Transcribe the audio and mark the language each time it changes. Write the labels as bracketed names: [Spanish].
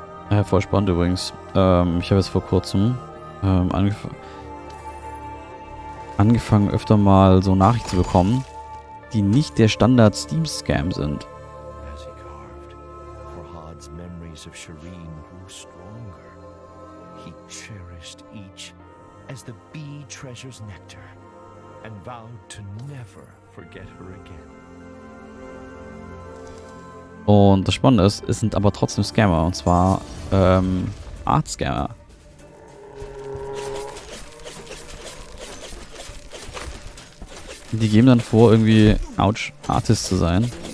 [German] Ja, voll spannend übrigens. Ich habe jetzt vor kurzem angefangen öfter mal so Nachrichten zu bekommen, die nicht der Standard Steam-Scam sind. [English] As he carved, Farhad's memories of Shireen grew stronger. He cherished each as the bee treasures nectar and vowed to never forget her again. [German] Und das Spannende ist, es sind aber trotzdem Scammer. Und zwar Art-Scammer. Die geben dann vor, irgendwie Artist zu sein.